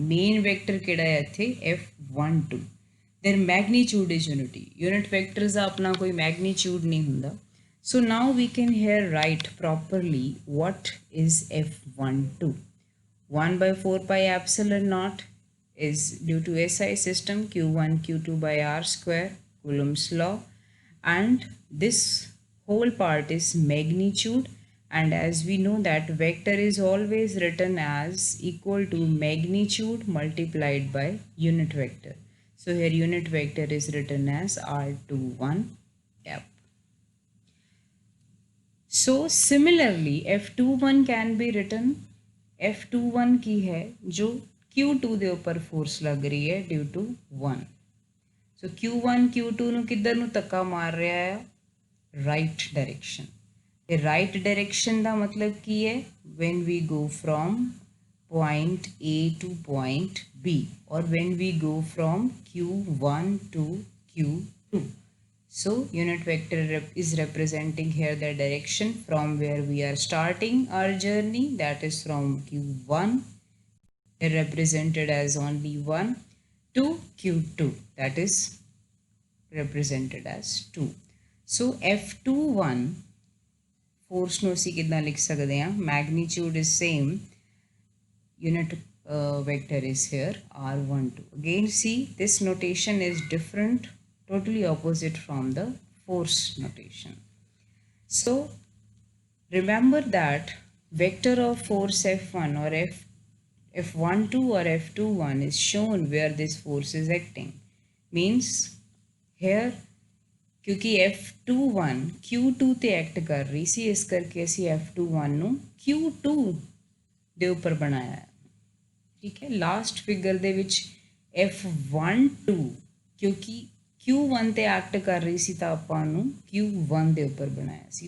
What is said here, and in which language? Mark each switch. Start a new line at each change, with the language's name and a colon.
English: Main vector
Punjabi: ਕਿਹੜਾ ਹੈ ਇੱਥੇ
English: f12. their magnitude is unity.
Punjabi: Unit vectors ਦਾ ਆਪਣਾ ਕੋਈ magnitude ਨਹੀਂ ਹੁੰਦਾ.
English: So now we can here write properly what is f12. 1 by 4 pi epsilon naught is due to SI system, q1 q2 by r square, Coulomb's law, and this whole part is magnitude. And as we know that vector is always written as equal to magnitude multiplied by unit vector. So here unit vector is written as r21f. So similarly f21 can be written, f21
Punjabi: की है जो q2 ਦੇ ਉੱਪਰ force ਲੱਗ ਰਹੀ ਹੈ
English: due to 1.
Punjabi: So q1 q2 ਨੂੰ ਕਿੱਧਰ ਨੂੰ ਧੱਕਾ ਮਾਰ ਰਿਹਾ ਹੈ,
English: right direction. The right direction
Punjabi: ਦਾ ਮਤਲਬ ਕੀ ਹੈ,
English: when we go from point A to point B, or when we go from q1 to q2. So unit vector is representing here the direction from where we are starting our journey, that is from q1, represented as only 1, to q2, that is represented as 2. So f21 force
Punjabi: ਨੂੰ ਅਸੀਂ ਕਿੱਦਾਂ ਲਿਖ ਸਕਦੇ ਹਾਂ,
English: magnitude is same, unit vector is here r12. Again see, this notation is different, totally opposite from the force notation. So remember that vector of force f1 or f12 or f21 is shown where this force is acting.
Punjabi: Means here क्योंकि f21 q2 ਤੇ act ਕਰ ਰਹੀ ਸੀ, ਇਸ ਕਰਕੇ ਅਸੀਂ f21 ਨੂੰ q2 ਦੇ ਉੱਪਰ ਬਣਾਇਆ ਹੈ, ਠੀਕ ਹੈ। ਲਾਸਟ ਫਿਗਰ ਦੇ ਵਿੱਚ f12 ਕਿਉਂਕਿ q1 ਤੇ ਐਕਟ ਕਰ ਰਹੀ ਸੀ ਤਾਂ ਆਪਾਂ ਨੂੰ q1 ਦੇ ਉੱਪਰ ਬਣਾਇਆ ਸੀ।